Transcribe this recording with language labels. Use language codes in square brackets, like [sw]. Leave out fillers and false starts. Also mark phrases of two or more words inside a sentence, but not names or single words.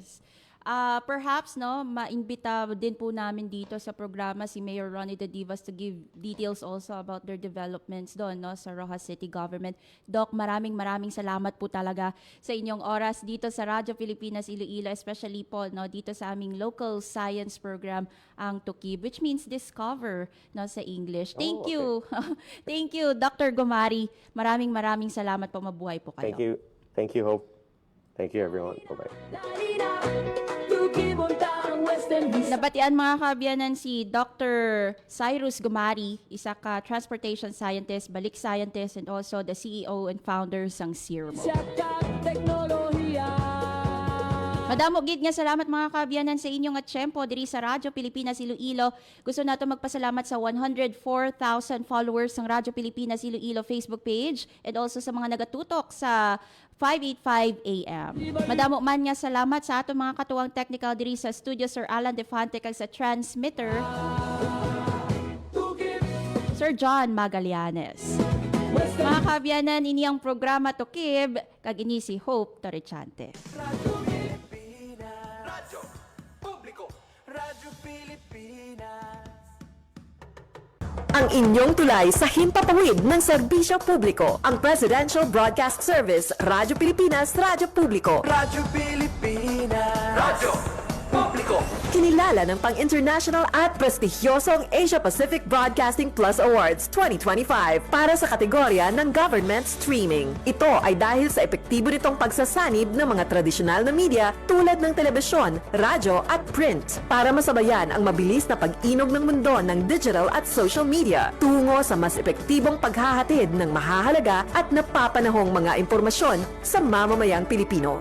[tl] Yes. Perhaps, no, maimbita din po namin dito sa programa si Mayor Ronnie De Divas [en] to give details also about their developments [tl] doon, no, sa Rojas City Government. Doc, maraming salamat po talaga sa inyong oras dito sa Radyo Pilipinas Iloilo, especially po, no, dito sa aming local science program, ang Tukib, [en] which means discover, no, sa English. Thank you. Thank you, Dr. [tl] Gomari. Maraming salamat po. Mabuhay po kayo. [en] Thank you. Thank you, Hope. Thank you, everyone. Bye-bye. [hil] Nabatian mga kabiyanan si Dr. Cyrus Gomari, isa ka [en] transportation scientist, [hil] balik scientist, [en] and also the CEO and founder [hil] sang Sirmo. Madamo gid nga salamat mga kabiyanan sa inyong atsyempo diri sa Radyo Pilipinas Iloilo. Gusto nato magpasalamat sa 104,000 followers ng Radyo Pilipinas Iloilo Facebook page [en] and also [hil] sa mga nagatutok sa 585 AM. Madamo man nga salamat sa atong mga katuwang technical diri sa studio, Sir Alan Defante, kag sa transmitter, Sir John Magallanes. Mga kabiyanan, ini ang programa Tukib, kag ini si Hope Torrechante. [tl] Ang inyong tulay sa himpapawid ng serbisyo publiko. Ang Presidential Broadcast Service, Radyo Pilipinas, Radyo Publiko. Radyo Pilipinas. Radyo Publiko. Kinilala ng pang-international at prestigyosong Asia Pacific Broadcasting Plus Awards 2025 para sa kategorya ng Government Streaming. Ito ay dahil sa epektibo nitong pagsasanib ng mga tradisyonal na media tulad ng telebisyon, radyo at print para masabayan ang mabilis na pag-inog ng mundo ng digital at social media tungo sa mas epektibong paghahatid ng mahahalaga at napapanahong mga impormasyon sa mamamayang Pilipino.